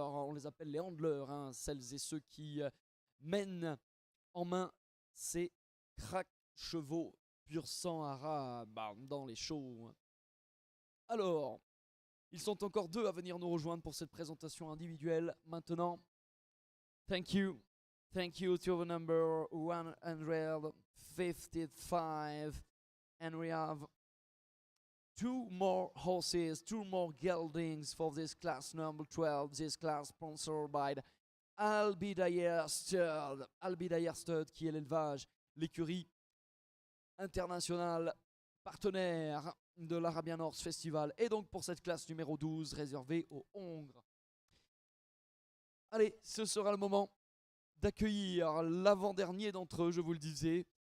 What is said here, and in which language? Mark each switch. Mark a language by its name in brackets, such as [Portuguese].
[French] On les appelle les handlers, hein, celles et ceux qui mènent en main ces crack chevaux pur sang arabe dans les shows. Alors, ils sont encore 2 à venir nous rejoindre pour cette présentation individuelle. [English] Maintenant, thank you to the number 155, and we have 2 more horses, 2 more geldings for this class number 12. This class sponsored by Albidaya Stud. [French] Albidaya Stud qui est l'élevage, l'écurie internationale partenaire de l'Arabian Horse Festival. Et donc pour cette classe numéro 12 réservée aux Hongres. Allez, ce sera le moment d'accueillir l'avant-dernier d'entre eux, je vous le disais.